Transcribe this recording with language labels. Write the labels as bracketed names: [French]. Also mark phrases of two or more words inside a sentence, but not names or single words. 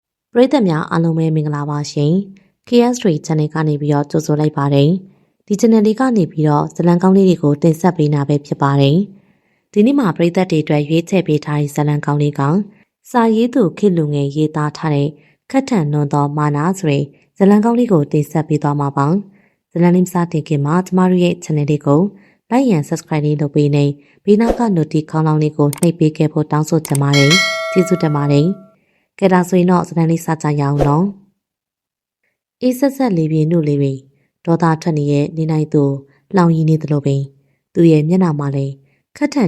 [Burmese] ပရိသတ်များအားလုံးပဲမင်္ဂလာပါရှင် KS3 channel ကနေပြီးတော့ကြိုဆိုလိုက်ပါတယ်ဒီ channel လေးကနေပြီးတော့ဇာတ်လမ်းကောင်းလေးတွေကိုတင်ဆက်ပေးနာပဲဖြစ်ပါတယ်ဒီနေ့မှာပရိသတ်တွေအတွက်ရွေးချယ်ပေးထားတဲ့ဇာတ်လမ်းကောင်းလေးကစာရေးသူခေတ်လူငယ်ရေးသားထားတဲ့ခက်ထန်နွန်သောမာနာ ဆိုတဲ့ဇာတ်လမ်းကောင်းလေးကိုတင်ဆက်ပေးသွားမှာပါဇာတ်လမ်းလေးစတင်ခင်မှာကျမတို့ရဲ့ channel လေးကို [English] like and subscribe [Burmese] လေးလုပ်ပေးနေဘေးနောက်က notification ခေါင်းလောင်းလေးကိုနှိပ်ပေးခဲ့ဖို့တောင်းဆိုချင်ပါတယ်ကျေးဇူးတင်ပါတယ်ကဲ ဒါဆိုရင်တော့စတန်လေးစကြရအောင်နော်အေးဆက်ဆက်လေးပြင်းတို့လေးတွေဒေါသထွက်နေတဲ့နေနိုင်သူလောင်ရည်နေသလိုပင်သူရဲ့မျက်နှာမှာလည်းခက်ထန်